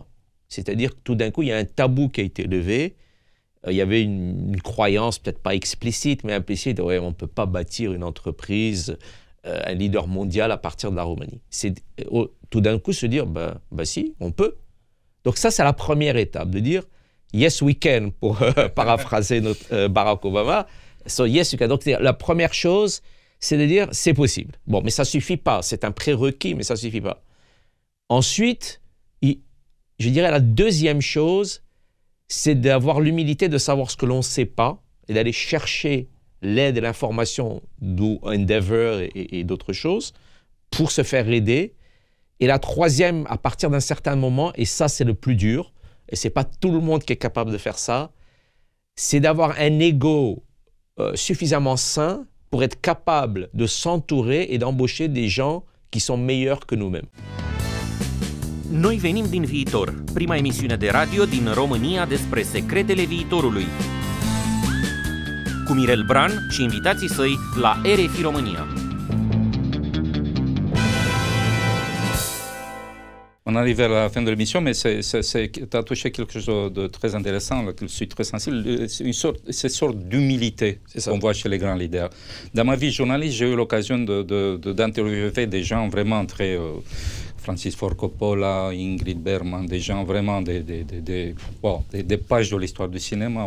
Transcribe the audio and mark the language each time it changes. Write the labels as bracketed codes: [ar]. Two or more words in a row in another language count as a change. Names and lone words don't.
[fr] C'est-à-dire que tout d'un coup, il y a un tabou qui a été levé. Il y avait une croyance, peut-être pas explicite, mais implicite, ouais, on ne peut pas bâtir une entreprise, un leader mondial à partir de la Roumanie. C'est tout d'un coup se dire, bah si, on peut. Donc ça, c'est la première étape, de dire « [en] yes, we can », [fr] pour paraphraser notre Barack Obama. [en] So, yes, we can. [fr] Donc la première chose, c'est de dire « c'est possible ». Bon, mais ça ne suffit pas. C'est un prérequis, mais ça ne suffit pas. Ensuite, je dirais la deuxième chose, c'est d'avoir l'humilité de savoir ce que l'on ne sait pas et d'aller chercher l'aide et l'information d'où Endeavor et d'autres choses pour se faire aider. Et la troisième, à partir d'un certain moment, et ça c'est le plus dur, et ce n'est pas tout le monde qui est capable de faire ça, c'est d'avoir un ego suffisamment sain pour être capable de s'entourer et d'embaucher des gens qui sont meilleurs que nous-mêmes. [ro] Noi venim din viitor, prima emisiune de radio din România despre secretele viitorului. Cu Mirel Bran și invitații săi la RFI România. [fr] On arrive à la fin de l'émission, mais tu as touché quelque chose de très intéressant, là, que je suis très sensible. C'est une sorte d'humilité qu'on voit chez les grands leaders. Dans ma vie journaliste, j'ai eu l'occasion d'interviewer des gens vraiment très... Francis Ford Coppola, Ingrid Bergman, des gens vraiment des pages de l'histoire du cinéma.